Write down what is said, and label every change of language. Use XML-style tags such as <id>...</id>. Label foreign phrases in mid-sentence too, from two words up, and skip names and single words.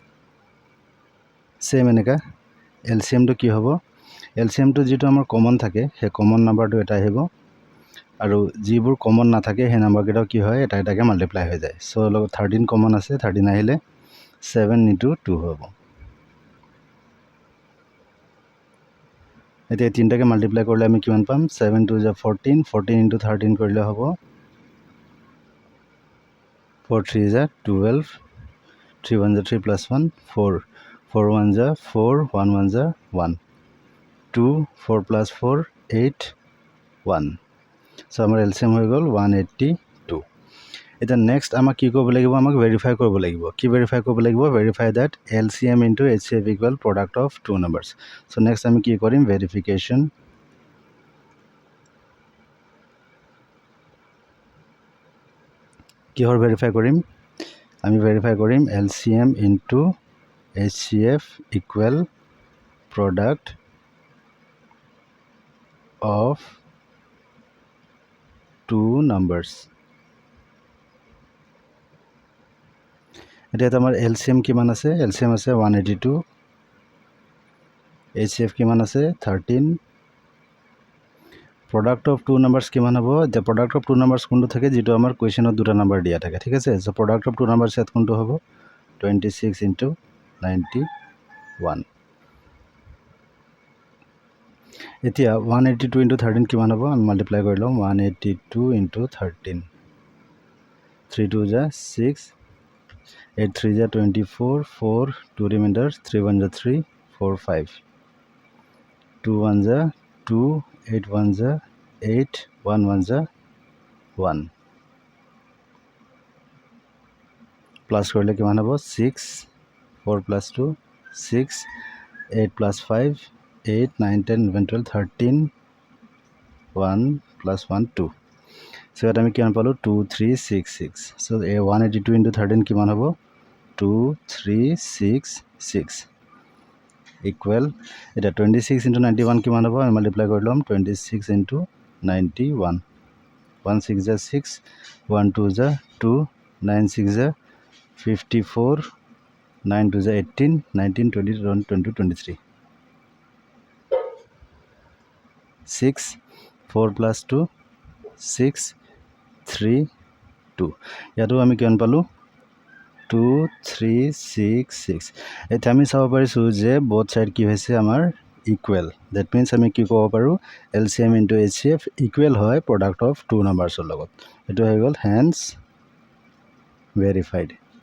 <as>সেম এনেকা LCM টো কি হ'ব LCM টো যেটো আমাৰ কমন থাকে সেই কমন নাম্বাৰটো এটা আহিব আৰু যিবোৰ কমন না থাকে সেই নাম্বাৰ কেইটা কি হয় এটা এটাকে মাল্টিপ্লাই হৈ যায় সো 13 কমন আছে 13 আহিলে 7 into 2 হ'ব এতিয়া তিনটাকে মাল্টিপ্লাই কৰিলে আমি কিমান পাম 7 2 ja 14 14 into 13 কৰিলে হ'ব 4 3 ja 12 3 1 ja 3 plus 1 4 4 1 ja 4 1 1 ja 1 2 4 plus 4 8 1 So আমাৰ LCM হৈ গল 182 এটা নেক্সট আমাক কি কৰিব লাগিব আমাক ভেৰিফাই কৰিব লাগিব কি ভেৰিফাই কৰিব লাগিব</as> <en>verify that LCM into HCF equal product of two numbers so next</en> <as>আমি কি কৰিম ভেৰিফিকেশন কি হৰ ভেৰিফাই কৰিম আমি ভেৰিফাই কৰিম</as> <en>LCM into HCF equal product of two numbers</en> <as>এটা আমাৰ LCM কিমান আছে LCM আছে 182 HCF কিমান আছে 13</as> <en>product of two numbers</en> <as>কিমান হ'ব</as> <en>the product of two numbers</en> <as>কোনটো থাকে যেটো আমাৰ কোৱেশ্চনত দুটা নাম্বাৰ দিয়া থাকে ঠিক আছে</as> <en>so product of two numbers</en> <as>ইয়াত কোনটো হ'ব 26 into 91 এতিয়া 182 into 13 কিমান হ'ব আমি মাল্টিপ্লাই কৰি লওঁ 182 into 13 3 2 ja 6 8 3 ja 24 4 2 remainders 3 1 ja 3 4 5 2 1 ja 2 8 1 ja 8 1 1 ja 1 প্লাস কৰিলে কিমান হ'ব 6 4 plus 2 6 8 plus 5 8 9 10 11 12 13 1 plus 1 2 so এটা আমি কিমান পালো 2 3 6 6 so 182 into 13 কিমান হ'ব 2 3 6 6 equal এটা 26 into 91 কিমান হ'ব আমি মাল্টিপ্লাই কৰি লম 26 into 91 1 6 ja 6 1 2 ja 2 9 6 ja 54 9 2 ja 18 19 20 21 22 23 6 4 plus 2 6 3 2 ইয়াতো আমি কিমান পালো 2 3 6 6 এতিয়া আমি চাব পাৰিছোঁ যে</as> <en>both side</en> <as>কি হৈছে আমাৰ ইকুৱেল</as> <en>that means</en> <as>আমি কি ক'ব পাৰোঁ</as> <en>LCM into HCF equal</en> <as>হয়</as> <en>product of two numbers</en> <as>লগত এইটো হৈ গ'ল</as> <en>hence verified</en>